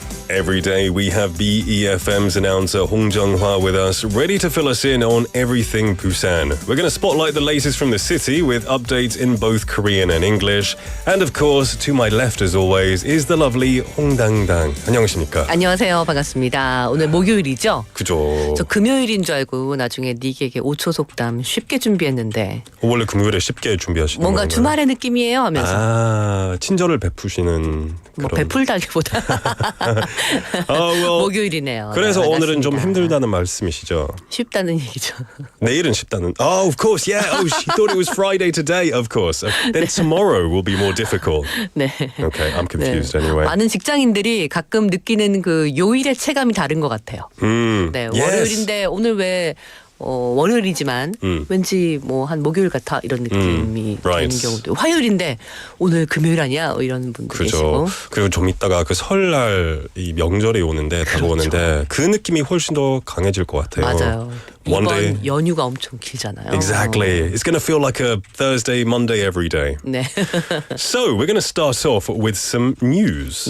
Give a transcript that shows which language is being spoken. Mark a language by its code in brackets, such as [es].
[en] Every day we have BEFM's announcer Hong Jung-hwa with us, ready to fill us in on everything Busan. We're going to spotlight the latest from the city with updates in both Korean and English. And of course, to my left as always, is the lovely 홍당당. [ko] 안녕하십니까? 안녕하세요. 반갑습니다. 오늘 목요일이죠? 그죠. 저 금요일인 줄 알고 나중에 닉에게 5초 속담 쉽게 준비했는데 원래 금요일에 쉽게 준비하시는 뭔가 건가요? 주말의 느낌이에요 하면서 아, 친절을 베푸시는 뭐 그런... 베풀다기보다 목요일이네요. 그래서 네, 오늘은 좀 반갑습니다. 힘들다는 말씀이시죠? 쉽다는 얘기죠. 내일은 쉽다는. [en] Oh, of course, yeah. Oh, she thought it was Friday today. Of course. Then tomorrow will be more difficult. [ko] 네. [en] Okay, I'm confused anyway. [ko] 많은 직장인들이 가끔 느끼는 그 요일의 체감이 다른 것 같아요. 네, [en] yes. [ko] 월요일인데 오늘 왜 월요일이지만 왠지 뭐 한 목요일 같아 이런 느낌이 [en] right. [ko] 드는 경우도 화요일인데 오늘 금요일 아니야 이런 분도 계시고 그리고 좀 이따가 그 설날 이 명절이 오는데 다가오는데 그 느낌이 훨씬 더 강해질 것 같아요. 맞아요. [en] One [ko] 이번 [en] day. [ko] 연휴가 엄청 길잖아요. [en] Exactly. It's going to feel like a Thursday, Monday every day. [ko] 네. [en] So we're going to start off with some news.